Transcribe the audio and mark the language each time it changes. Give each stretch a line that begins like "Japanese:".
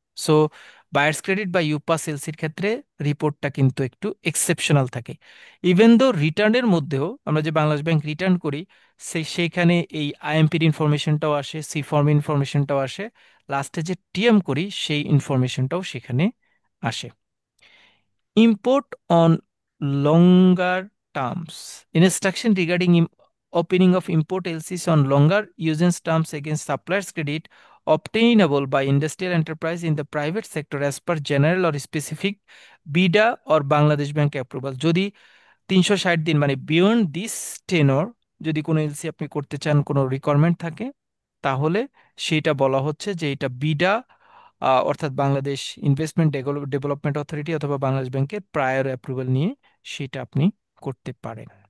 Bangla: So buyers credit বা ইউপাস এলসির ক্ষেত্রে রিপোর্টটা কিন্তু একটু এক্সেপশনাল থাকে। ইভেন দো রিটার্নের মধ্যেও আমরা যে বাংলাদেশ ব্যাংক রিটার্ন করি, সেইখানে এই আইএমপির ইনফরমেশনটাও আসে, সি ফর্ম ইনফরমেশনটাও আসে, লাস্টে যে টিএম করি সেই ইনফরমেশনটাও সেখানে আসে।
English: Import on longer terms. Instruction regarding opening of import LCs on longer usance terms against suppliers credit obtainable by industrial enterprise in the private sector as per general or specific BIDA or Bangladesh Bank approval.
Bangla: যদি 360 দিন মানে beyond this tenure যদি কোনো LC আপনি করতে চান, কোনো requirement থাকে, তাহলে সেটা বলা হচ্ছে যে এটা বিডা, অর্থাৎ বাংলাদেশ ইনভেস্টমেন্ট ডেভেলপমেন্ট অথরিটি অথবা বাংলাদেশ ব্যাংকের প্রায়র অ্যাপ্রুভাল নিয়ে সেটা আপনি করতে পারেন।